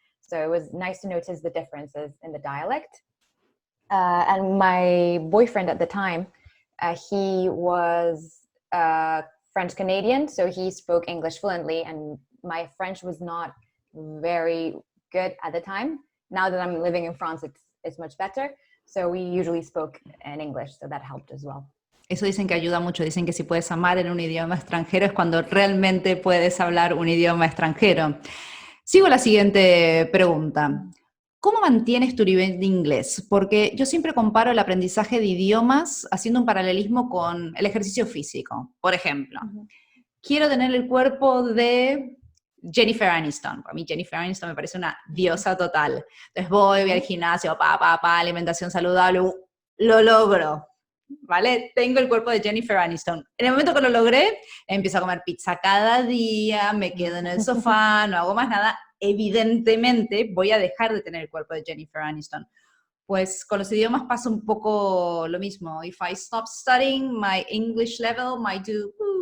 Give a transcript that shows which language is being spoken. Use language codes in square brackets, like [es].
[en] So it was nice to notice the differences in the dialect. And my boyfriend at the time, he was French Canadian, so he spoke English fluently, and my French was not very good at the time. Now that I'm living in France, it's much better. So we usually spoke in English, so that helped as well. [es] Eso dicen que ayuda mucho, dicen que si puedes amar en un idioma extranjero es cuando realmente puedes hablar un idioma extranjero. Sigo la siguiente pregunta. ¿Cómo mantienes tu nivel de inglés? Porque yo siempre comparo el aprendizaje de idiomas haciendo un paralelismo con el ejercicio físico. Por ejemplo, quiero tener el cuerpo de Jennifer Aniston. Para mí Jennifer Aniston me parece una diosa total. Entonces voy al gimnasio, alimentación saludable, lo logro. ¿Vale? Tengo el cuerpo de Jennifer Aniston. En el momento que lo logré, empiezo a comer pizza cada día, me quedo en el sofá, no hago más nada. Evidentemente voy a dejar de tener el cuerpo de Jennifer Aniston. Pues con los idiomas pasa un poco lo mismo. [en] If I stop studying, my English level might do...